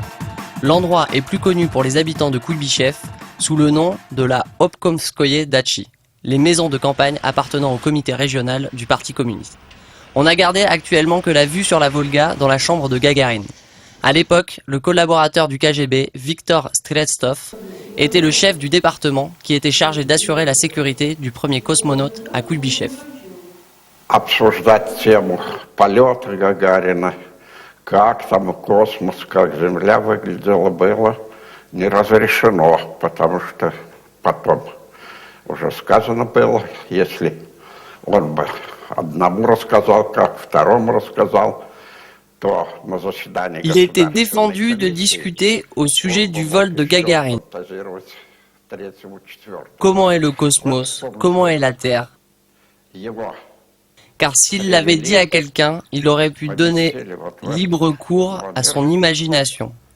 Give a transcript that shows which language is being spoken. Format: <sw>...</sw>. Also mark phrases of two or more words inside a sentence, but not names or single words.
<fr>L'endroit est plus connu pour les habitants de Kouibychev sous le nom de la Obkomskoye Dachi, les maisons de campagne appartenant au comité régional du Parti communiste. On n'a gardé actuellement que la vue sur la Volga dans la chambre de Gagarine. À l'époque, le collaborateur du KGB, Viktor Streltsov, était le chef du département qui était chargé d'assurer la sécurité du premier cosmonaute à Kouibychev.</fr> <ru>Обсуждать тему полета Гагарина, как там космос, как Земля выглядела, было не разрешено, потому что потом уже сказано было, если он бы одному рассказал, как второму рассказал, то на заседании</ru> <fr>Il était défendu de discuter au sujet du vol de Gagarine. Comment est le cosmos? Comment est la Terre? Car s'il l'avait dit à quelqu'un, il aurait pu donner libre cours à son imagination.</fr>